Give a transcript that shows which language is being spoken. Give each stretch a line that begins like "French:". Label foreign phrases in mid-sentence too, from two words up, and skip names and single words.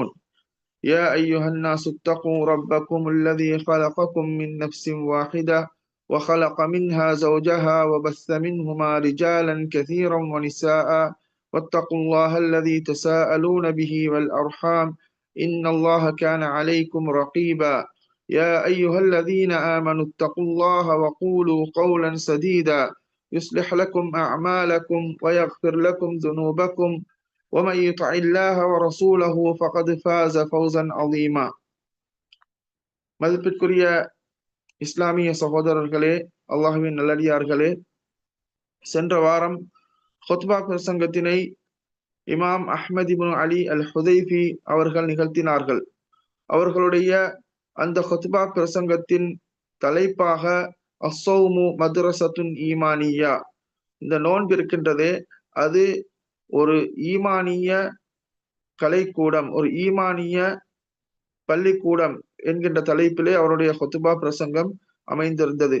Arabic: يا أيها الناس اتقوا ربكم الذي خلقكم من نفس واحدة وخلق منها زوجها وبث منهما رجالا كثيرا ونساء، واتقوا الله الذي تساءلون به والأرحام إن الله كان عليكم رقيبا. يا أيها الذين آمنوا اتقوا الله وقولوا قولا سديدا يصلح لكم أعمالكم ويغفر لكم ذنوبكم، ومن يطع الله ورسوله فقد فاز فوزا عظيما.
Tamil: மதிப்பிற்குரிய இஸ்லாமிய சகோதரர்களே, அல்லாஹ்வின் நல்லடியார்களே, சென்ற வாரம் ஹுத்பா பிரசங்கத்தினை இமாம் அஹ்மத் இப்னு அலி அல் ஹுதைஃபி அவர்கள் நிகழ்த்தினார்கள். அவர்களுடைய அந்த ஹுத்பா பிரசங்கத்தின் தலைப்பாக
Arabic: الصوم مدرسة إيمانية,
Tamil: இந்த நோன்பு இருக்கின்றதே அது ஒரு ஈமானிய கலைக்கூடம், ஒரு ஈமானிய பள்ளிக்கூடம் என்கின்ற தலைப்பிலே அவருடைய ஹுத்பா பிரசங்கம் அமைந்திருந்தது.